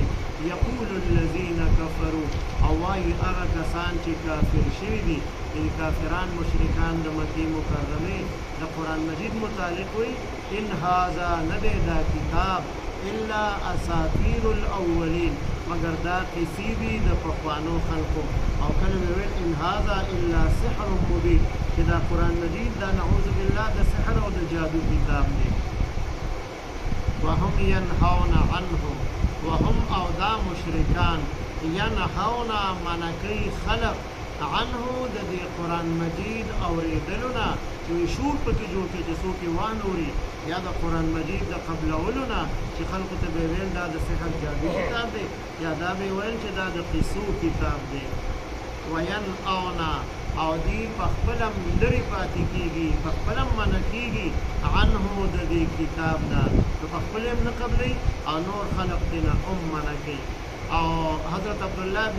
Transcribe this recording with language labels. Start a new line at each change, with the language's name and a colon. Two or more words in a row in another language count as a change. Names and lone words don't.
Arabic: یقول الذین کفروا
Pashto: او وایي هغه کسان چې کافر شوي دي، یعنې کافران مشرکان د مکې مکرمې د قرآن مجید متعلق وایي
Arabic: ان هذا
Pashto: نه دی دا کتاب
Arabic: الا اساطیر الاولین
Pashto: مگر دا قصې دي د پخوانو خلقو او کله ویل
Arabic: ان هذا الا سحر مبین
Pashto: چې دا قرآن مجید دا نعوذ بالله د سحر او د جادو کتاب دی
Arabic: وهم ينهون عنه وهم
Pashto: او دا مشرکان ينهون منکی خلق عنه د دې قرآن مجید اوریدلونه چې شور پکې جوړ کړي چې څوک یې وانوري یا د قرآن مجید د قبلولونه چې خلکو ته به ویل دا د سحر جادو کتاب دی یا دا به ویل چې دا د قصو کتاب دی وینأون او دی په خپلم لرې پاتې کېږي په خپلم منع کېږي عنه د دې کتاب نه نو په خپل هم نه قبلوي او نور خلق ترې نه هم منع کوي او حضرت عبدالله ابن